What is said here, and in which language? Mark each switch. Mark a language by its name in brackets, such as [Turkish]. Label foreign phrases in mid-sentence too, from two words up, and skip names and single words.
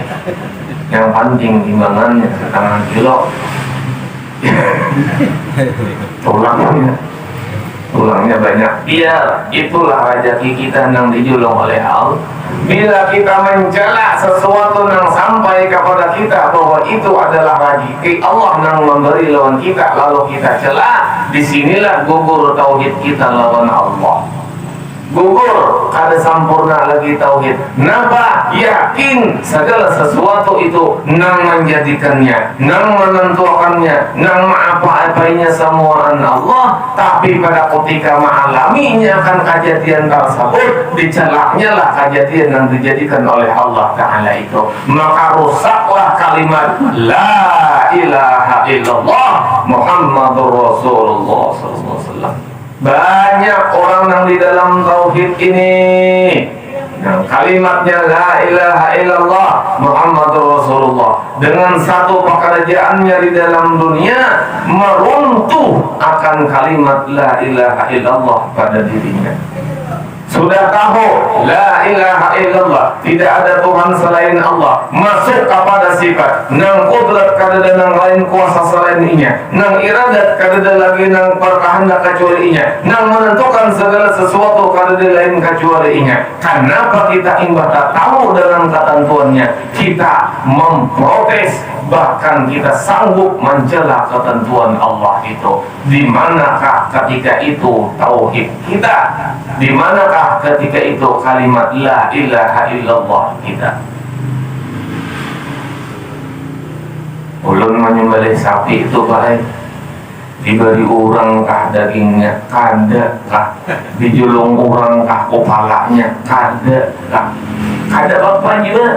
[Indonesian] Yang penting timbangannya 1/2 kilo, tulangnya. Tulangnya banyak. Biar itulah rezeki kita yang dijulung oleh Allah. Bila kita mencela sesuatu yang sampai kepada kita bahwa itu adalah rezeki Allah yang memberi lawan kita, lalu kita cela, disinilah gugur tauhid kita lawan Allah. Gugur, kada sempurna lagi tauhid. Napa yakin segala sesuatu itu nang menjadikannya, nang menentukannya, nang apa-apanya semua Allah. Tapi pada ketika mengalaminya akan kejadian tersebut, dicelaknya lah kejadian yang dijadikan oleh Allah Ta'ala itu, maka rusaklah kalimat [Arabic] لا إله إلا الله محمد رسول الله صلى الله عليه وسلم. [Indonesian] Banyak orang yang di dalam tauhid ini yang kalimatnya [Arabic] لا إله إلا الله محمد رسول الله [Indonesian] dengan satu pekerjaannya di dalam dunia meruntuh akan kalimat [Arabic] لا إله إلا الله [Indonesian] pada dirinya. Sudah tahu [Arabic] لا إله إلا الله, [Indonesian] tidak ada Tuhan selain Allah, masuk kepada sifat nang qudrat kada nang lain kuasa selainnya, nang iradat kada lagi nang perkehendak kecualinya, nang menentukan segala sesuatu kada lain kecualinya. Kenapa kita imbah tak tahu dengan ketentuannya, kita memprotes, bahkan kita sanggup mencela ketentuan Allah itu? Di manakah ketika itu tauhid kita? Di manakah ketika itu kalimat [Arabic] لا إله إلا الله [Indonesian] kita? [Banjar] Ulun menyembelih sapi itu baik, diberi orang kah dagingnya, kada kah, dijulung orang kah kepalanya, kada kah, kada apa juga.